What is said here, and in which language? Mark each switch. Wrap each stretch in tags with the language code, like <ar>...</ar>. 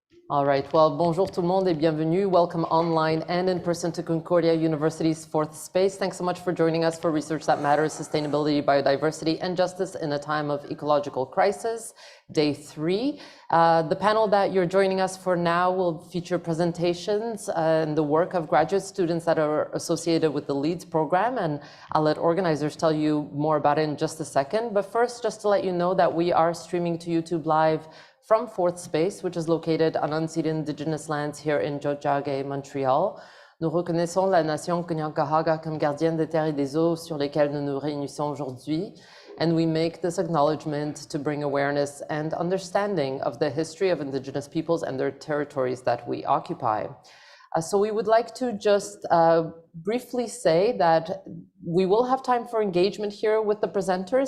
<en>All right, well,</en> <fr>bonjour tout le monde et bienvenue.</fr> <en>Welcome online and in person to Concordia University's fourth space. Thanks so much for joining us for Research That Matters, Sustainability, Biodiversity, and Justice in a Time of Ecological Crisis, Day 3. The panel that you're joining us for now will feature presentations and the work of graduate students that are associated with the LEADS program, and I'll let organizers tell you more about it in just a second. But first, just to let you know that we are streaming to YouTube Live from Fourth Space, which is located on unceded Indigenous lands here in Tiohtià:ke, Montreal.</en> <fr>Nous reconnaissons la nation Kanien'kehá:ka comme gardienne des terres et des eaux sur lesquelles nous nous réunissons aujourd'hui.</fr> <en>And we make this acknowledgement to bring awareness and understanding of the history of Indigenous peoples and their territories that we occupy. So we would like to just briefly say that we will have time for engagement here with the presenters.</en>